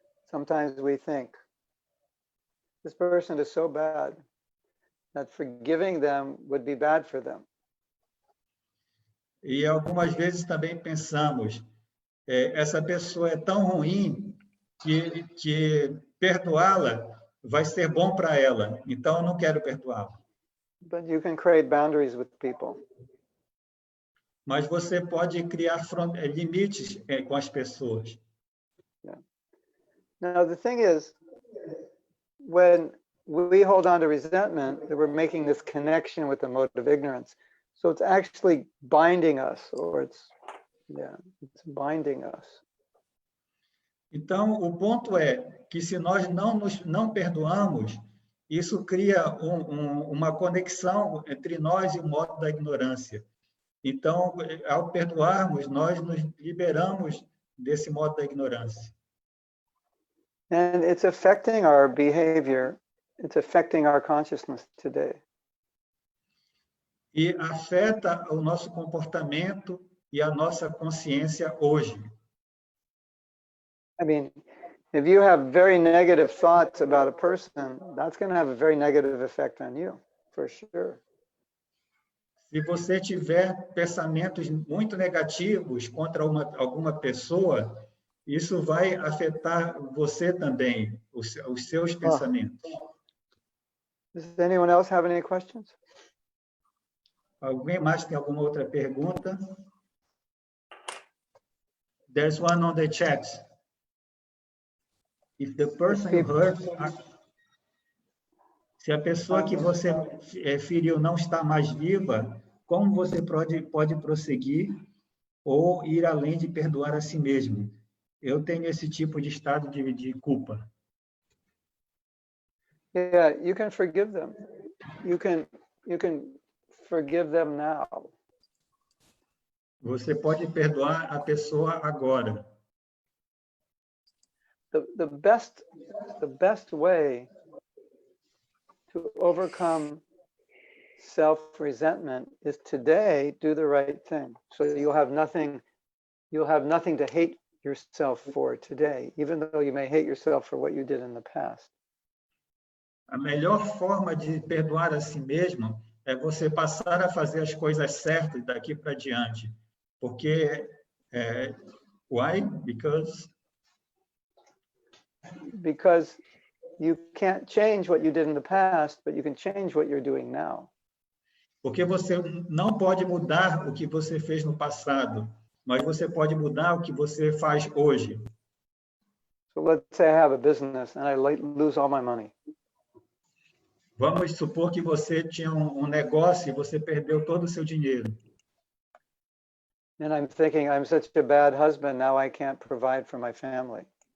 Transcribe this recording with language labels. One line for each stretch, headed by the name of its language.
English: Sometimes we think, this person is so bad that forgiving them would be bad for them.
Portuguese: E algumas vezes também pensamos, essa pessoa é tão ruim que perdoá-la vai ser bom para ela, então eu não quero perdoá-la.
English: But you can create boundaries with people.
Portuguese: Mas você pode criar limites com as pessoas.
English: Yeah. Now the thing is, when we hold on to resentment, that we're making this connection with the mode of ignorance. So it's actually binding us, or it's binding us.
Portuguese: Então, o ponto é que se nós não perdoamos, isso cria uma conexão entre nós e o modo da ignorância. Então, ao perdoarmos, nós nos liberamos desse modo da ignorância.
English: And it's affecting our behavior. It's affecting our consciousness today.
Portuguese: E afeta o nosso comportamento e a nossa consciência hoje.
English: I mean, if you have very negative thoughts about a person, that's going to have a very negative effect on you, for sure.
Portuguese: Se você tiver pensamentos muito negativos contra alguma pessoa, isso vai afetar você também, os seus pensamentos.
English: Does anyone else have any questions?
Portuguese: Alguém mais tem alguma outra pergunta?
English: There's one on the chat. If the person you hurt,
Portuguese: se a pessoa que você feriu não está mais viva, como você pode prosseguir ou ir além de perdoar a si mesmo? Eu tenho esse tipo de estado de culpa.
English: Yeah, you can forgive them. You can forgive them now.
Portuguese: Você pode perdoar a pessoa agora.
English: The best way to overcome self-resentment is today do the right thing. So you'll have nothing to hate yourself for today, even though you may hate yourself for what you did in the past.
Portuguese: A melhor forma de perdoar a si mesmo é você passar a fazer as coisas certas daqui para diante. Porque,
English: why? Because you can't change what you did in the past, but you can change what you're doing now.
Portuguese: Porque você não pode mudar o que você fez no passado, mas você pode mudar o que você faz hoje.
English: So let's say I have a business and I lose all my money.
Portuguese: Vamos supor que você tinha um negócio e você perdeu todo o seu dinheiro.
English: And I'm thinking, I'm such a bad husband, now I can't provide for my family.